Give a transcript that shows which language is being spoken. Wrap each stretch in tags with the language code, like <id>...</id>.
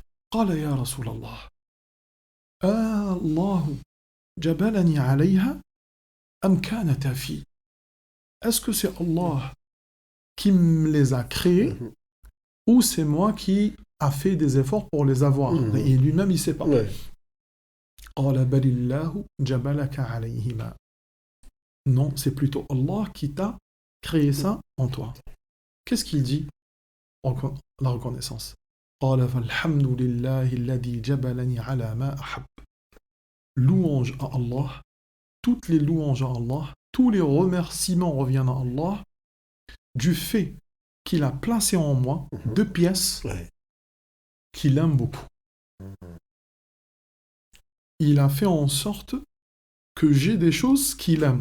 <ar>قال يا رسول الله الله جبلني عليها أم كانت في.</ar> <fr>Est-ce que c'est Allah qui me les a créés ou c'est moi qui a fait des efforts pour les avoir? Et lui-même, il ne sait pas.</fr> <ar>قال بل الله جبلك عليهما.</ar> <fr>Non, c'est plutôt Allah qui t'a créé ça en toi. Qu'est-ce qu'il dit? la reconnaissance.</fr> <ar>قال فالحمد لله الذي جبلني على ما أحب.</ar> <fr>Louange à Allah, toutes les louanges à Allah, tous les remerciements reviennent à Allah du fait qu'il a placé en moi deux pièces qu'il aime beaucoup. Il a fait en sorte que j'ai des choses qu'il aime.</fr>